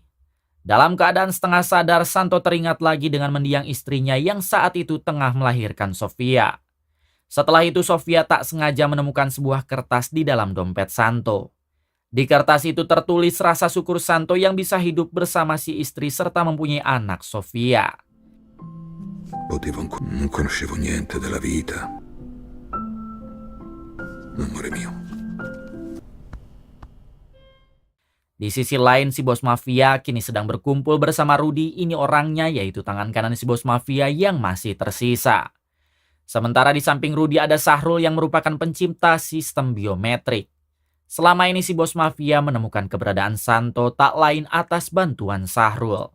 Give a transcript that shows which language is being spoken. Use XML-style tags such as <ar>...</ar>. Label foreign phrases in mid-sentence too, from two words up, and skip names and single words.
<id>Dalam keadaan setengah sadar, Santo teringat lagi dengan mendiang istrinya yang saat itu tengah melahirkan Sofia. Setelah itu Sofia tak sengaja menemukan sebuah kertas di dalam dompet Santo. Di kertas itu tertulis rasa syukur Santo yang bisa hidup bersama si istri serta mempunyai anak Sofia.</id> <it>Non conoscevo niente della vita. Amore mio.</it> <id>Di sisi lain, si bos mafia kini sedang berkumpul bersama Rudy. Ini orangnya, yaitu tangan kanan si bos mafia yang masih tersisa. Sementara di samping Rudy ada Sahrul yang merupakan pencipta sistem biometrik. Selama ini si bos mafia menemukan keberadaan Santo tak lain atas bantuan Sahrul.</id>